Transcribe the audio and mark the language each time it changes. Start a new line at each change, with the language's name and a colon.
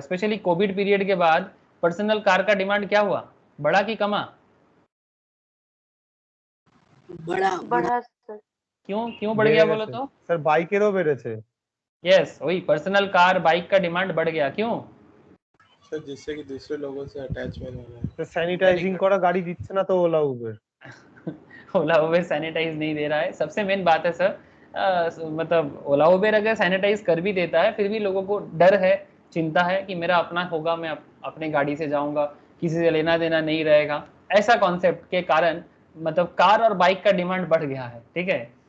Hindi: Specially Covid period के बाद personal car का डिमांड क्या हुआ, बढ़ा कि कमा? बड़ा बढ़ा सर। क्यों बढ़ गया बोलो तो?
Bangla: স্যার বাইকেরও বেড়েছে।
Hindi: यस, वही पर्सनल कार बाइक का डिमांड बढ़ गया, क्यों? सर जिससे कि दूसरे लोगों से अटैचमेंट हो रहा है।
Bangla: তো স্যানিটাইজিং করা গাড়ি দিচ্ছে না তো ওলা উবের।
Hindi: ओला उबेर सैनिटाइज नहीं दे रहा है, सबसे मेन बात है सर। मतलब ओला उबेर अगर सैनिटाइज कर भी देता है, फिर भी लोगों को डर है, चिंता है कि मेरा अपना होगा, मैं अपने गाड़ी से जाऊंगा, किसी से लेना देना नहीं रहेगा। ऐसा कॉन्सेप्ट के कारण मतलब कार और बाइक का डिमांड बढ़ गया है, ठीक है।